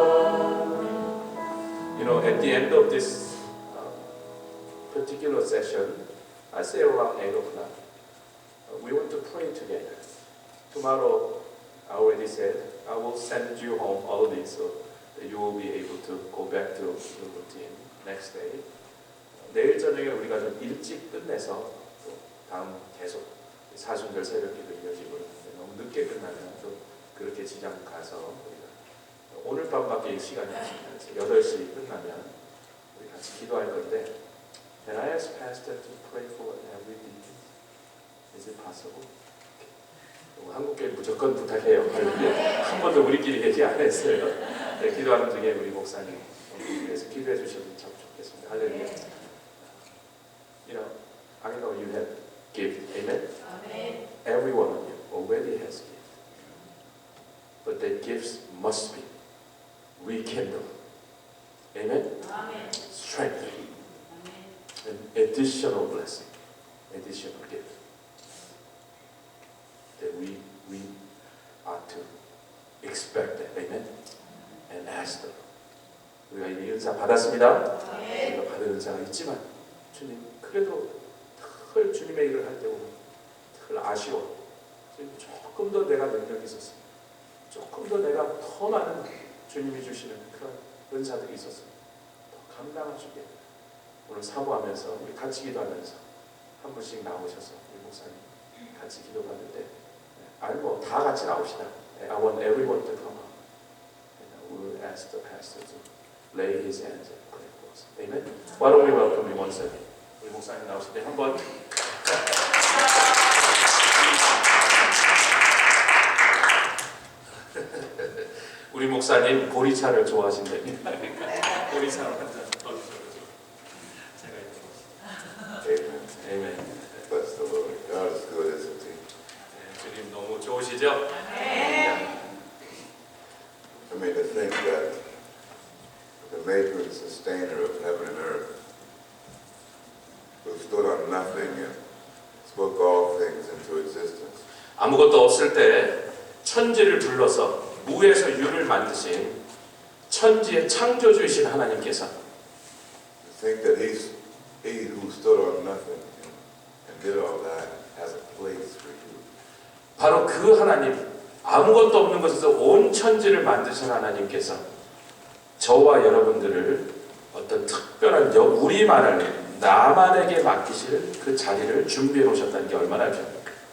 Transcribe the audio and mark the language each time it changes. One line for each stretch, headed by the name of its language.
English: You know, at the end of this particular session, I say around 8 o'clock, we want to pray together. Tomorrow, I already said, I will send you home early so that you will be able to go back to the routine next day.
Korean: 내일 저녁에 우리가 좀 일찍 끝내서 또 다음 계속 사순절 새벽기도 이어지고 그러는데 너무 늦게 끝나면 또 그렇게 지장 가서 우리가 오늘 밤밖에 시간이 없습니다. 8시 끝나면 우리 같이 기도할 건데
English: Can I ask Pastor to pray for every day? Is it possible?
Korean: 한국교회 무조건 부탁해요. 한 번도 우리끼리 얘기 안 했어요. 네, 기도하는 중에 우리 목사님 위해서 기도해 주시면 참 좋겠습니다. 할렐루야.
English: You know, I know you have gift. Amen? Amen. Every one of you already has gift. But the gifts must be rekindled. Amen? Amen. Strengthened. An additional blessing. Additional gift. That we are to expect that. Amen? And ask them.
Korean: 우리가 이미 은사 받았습니다. 우리가 받은 은사가 있지만 주님 그래도 늘 주님의 일을 할 때 보면 늘 아쉬워. 조금 더 내가 능력이 있었으면, 조금 더 내가 더 많은 주님이 주시는 그런 은사들이 있었으면 더 감당할 수 있게. 오늘 사모하면서 우리 같이 기도하면서 한 분씩 나오셔서 우리 목사님 같이 기도받는데 아니 뭐 다 같이 나옵시다.
English: I want everyone to come up. And we will ask the pastor to lay his hands and pray for us. Amen. Why don't we welcome you once again?
Korean: 우리 목사님 나오실 때 한번. 우리 목사님 보리차를 좋아하신답니다. 보리차를 한잔 떠주셔가지고 제가 이렇게.
English: Amen. Bless the Lord. God is good, isn't He?
Korean: 주님 너무 좋으시죠?
English: I mean, to think that the maker and sustainer of heaven and earth, who stood on nothing and spoke all things into existence,
Korean: 아무것도 없을 때 천지를 불러서 무에서 유를 만드신 천지의 창조주이신 하나님께서
English: to think that He who stood on nothing and did all that has a place for you.
Korean: 바로 그 하나님, 아무것도 없는 곳에서 온 천지를 만드신 하나님께서 저와 여러분들을 어떤 특별한 우리만을 나만에게 맡기실 그 자리를 준비해 놓으셨다는 게 얼마나 귀합니까?